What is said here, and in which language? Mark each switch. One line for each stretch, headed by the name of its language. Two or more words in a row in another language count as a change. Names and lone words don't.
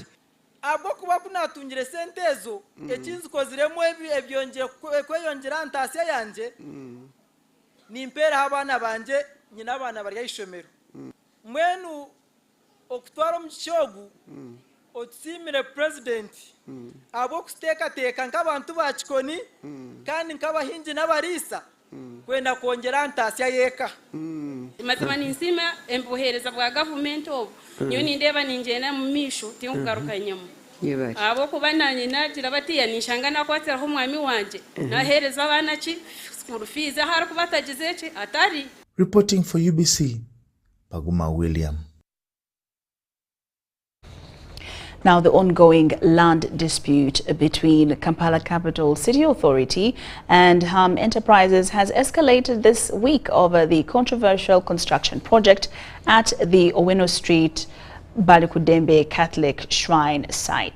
Nyankole: abwo kuba kunatungire sente ezo ekinzi koziremo ebyonje kweyongera ntasya yanje nimpera abana banje nyina abana bari yishomero mwenu okutwara mu kishogu otsimire president abo kusteka teka nk'abantu ba Chikoni kandi nk'abahinji n'abarisa kwenda kwongera ntaasya yeeka mazima ninsima embuhereza bwa gavumenti obu nyo nindeeba ningyenda mu maisho tinkugarukanyemu abokuba nanye nagira batiya ninshanga nakwatiraho omwami wanje nahereza abaana ki
English: school fees
Nyankole: ahari kuba atagize ki atari.
English: Reporting for UBC, Paguma William. Now, the ongoing land dispute between Kampala Capital City Authority and Ham Enterprises has escalated this week over the controversial construction project at the Owino Street Balikudembe Catholic Shrine site.